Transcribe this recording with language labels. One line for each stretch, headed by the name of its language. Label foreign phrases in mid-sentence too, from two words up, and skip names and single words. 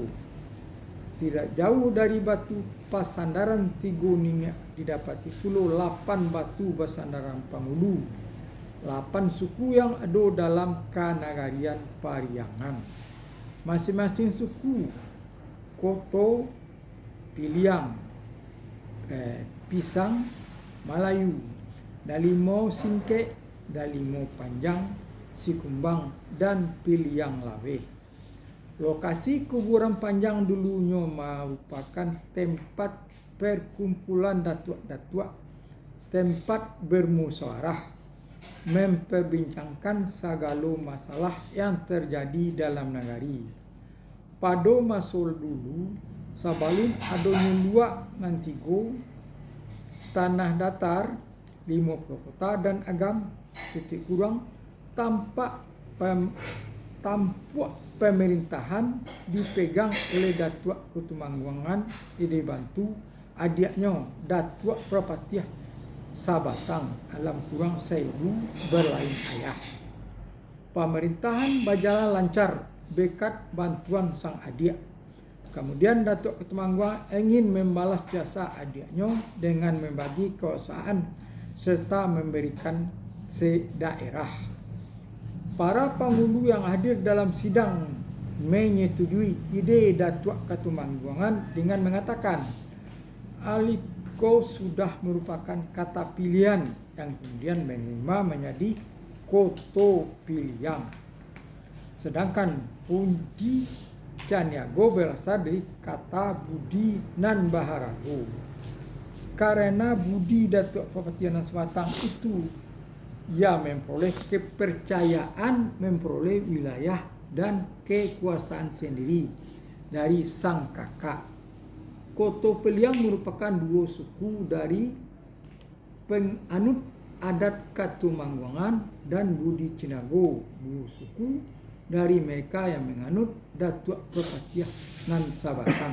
Indonesian: Tidak jauh dari Batu Pasandaran Tigo Ninyak didapati Pulau 8 Batu Pasandaran Pangulu, 8 suku yang ada dalam kanagarian Pariangan. Masing-masing suku Koto, Piliang, Pisang, Melayu, Dalimo Singke, Dalimo Panjang, Sikumbang, dan Piliang Lawe. Lokasi kuburan panjang dulunya merupakan tempat perkumpulan datuk-datuk, tempat bermusyawarah, memperbincangkan segala masalah yang terjadi dalam negari. Pada masa dulu, sebelum adanya luak nantigo, tanah datar, 50 kota dan agam, titik kurang, tampak pemerintahan dipegang oleh Datuk Ketumangguangan dibantu adiknya Datuk Perpatiah Sabatang, alam kurang Saibu berlain ayah. Pemerintahan berjalan lancar berkat bantuan sang adik. Kemudian Datuk Ketumangguangan ingin membalas jasa adiknya dengan membagi kekuasaan serta memberikan sedaerah. Para penghulu yang hadir dalam sidang menyetujui ide Datuk Ketumangguangan dengan mengatakan Aliko sudah merupakan kata pilihan yang kemudian menerima menjadi Koto Piliang. Sedangkan Pundi Caniago berasal dari kata Budi nan Baharago. Karena Budi Datuk Perpatiah nan Sabatang itu ia memperoleh kepercayaan, memperoleh wilayah dan kekuasaan sendiri dari sang kakak. Koto Piliang merupakan dua suku dari penganut adat Ketumangguangan dan Budi Caniago, dua suku dari mereka yang menganut Datuk Perpatiah nan Sabatang.